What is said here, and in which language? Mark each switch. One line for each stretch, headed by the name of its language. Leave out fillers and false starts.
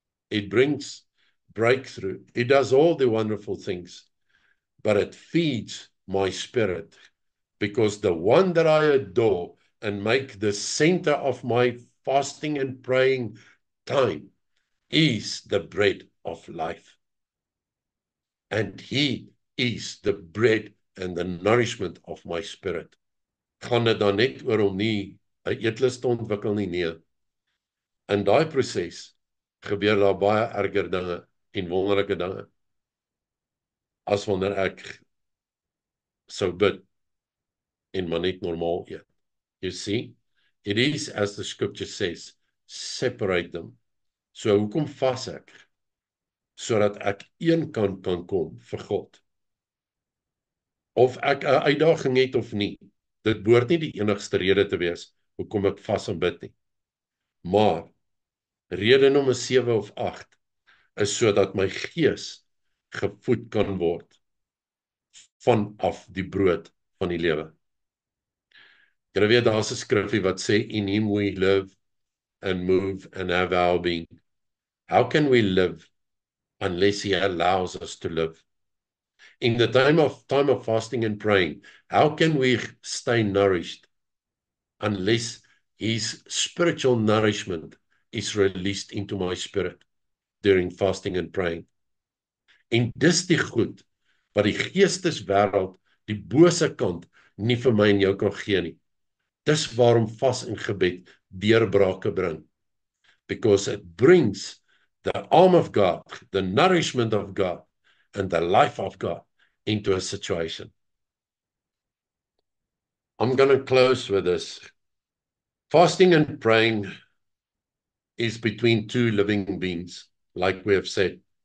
English: It brings breakthrough. It does all the wonderful things, but it feeds my spirit, because the one that I adore and make the center of my fasting and praying time is the bread of life. And he is the bread and the nourishment of my spirit.
Afrikaans: Gaan dit dan net oor om nie 'n eetlus te ontwikkel nie? Nee. In daai proses gebeur daar baie erger dinge en wonderlike dinge as wanneer ek sou bid en maar net normaal eet.
English: You see, it is as the scripture says, separate them.
Afrikaans: So hoekom vas ek? Sodat ek een kant kan kom vir God. Of ek 'n uitdaging het of nie, dit behoort nie die enigste rede te wees hoekom ek vas en bid nie. Maar rede nommer 7 of 8 is sodat my gees gevoed kan word vanaf die brood van die lewe. Jy weet, daar's 'n skrifgie wat sê,
English: in him we live and move and have our being. How can we live unless he allows us to live? In the time of fasting and praying, how can we stay nourished unless his spiritual nourishment is released into my spirit during fasting and praying?
Afrikaans: En dis die goed wat die geesteswêreld, die bose kant, nie vir my en jou kan gee nie. Dis waarom vas en gebed deurbrake bring.
English: Because it brings the arm of God, the nourishment of God, and the life of God into a situation. I'm going to close with this. Fasting and praying is between two living beings, like we have said.